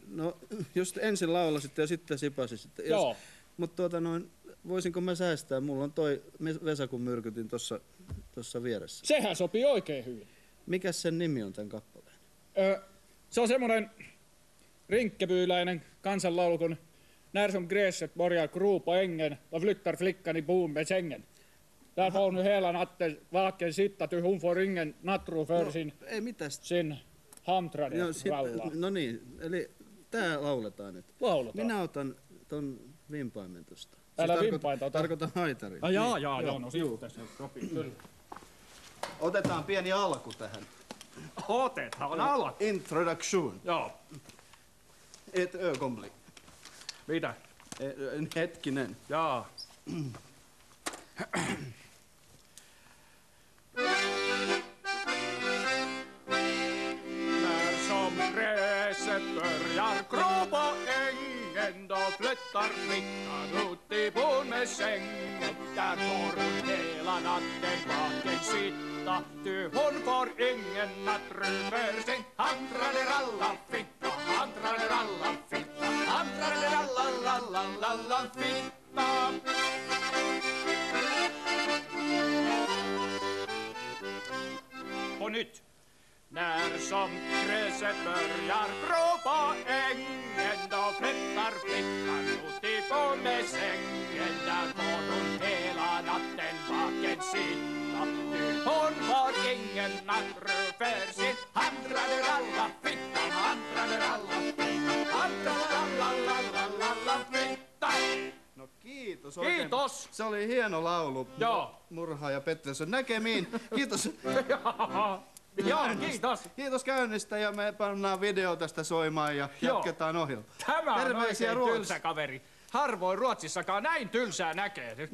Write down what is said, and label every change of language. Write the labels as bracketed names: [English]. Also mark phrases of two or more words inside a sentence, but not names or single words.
[Finnish] No, jos ensin laulasitte ja sitten sipasisit. Joo. Mutta voisinko mä säästää? Mulla on toi Vesakun myrkytin tossa vieressä. Sehän sopii oikein hyvin. Mikäs sen nimi on tän kappaleen? Se on semmonen rinkkebyyläinen kansanlaulu kun [Swedish] När som gräset börjar gropa ängen och flyttar flickan i boom med sängen. Där får nu hela natten vaken sitta till hon får ingen nattro för sin hamtrade ralla. [Finnish] No niin, eli tää lauletaan nyt. Lauletaan. Minä otan ton vimpaimen tosta. Älä vimpainta ota. Tarkoitan haitarin. Joo, no sitten se sopii kyllä. Otetaan pieni alku tähän. Otetaan alku. Introduction. Joo. [Swedish] Et ögonblick. [Finnish] Mitä? Hetkinen. Jaa. [Swedish] När som gräset börjar gråpa ängen, då flyttar flickan ut i bondesängen. Där får hon hela natten vaken sitta, ty hon får ingen nattro för sin hantraderalla-fitta, hantraderalla-fitta, hantraderalla-la-la-la-la-fitta. På nytt. När som gräset börjar gråpa ängen, då flyttar flickan ut i bondesängen. Där får hon hela natten vaken sitta, ty hon får ingen nattro för sin hantraderalla-fitta, hantraderalla-fitta, hantraderalla-la-la-la-fitta. [Finnish] No kiitos oikein. Kiitos. Se oli hieno laulu. Joo. Murhaaja Pettersson. Näkemiin. Kiitos. Joo, kiitos. Kiitos käynnistä ja me pannaan video tästä soimaan ja jatketaan ohjelmaa. Tämä on oikein tylsä kaveri. Harvoin Ruotsissakaan näin tylsää näkee.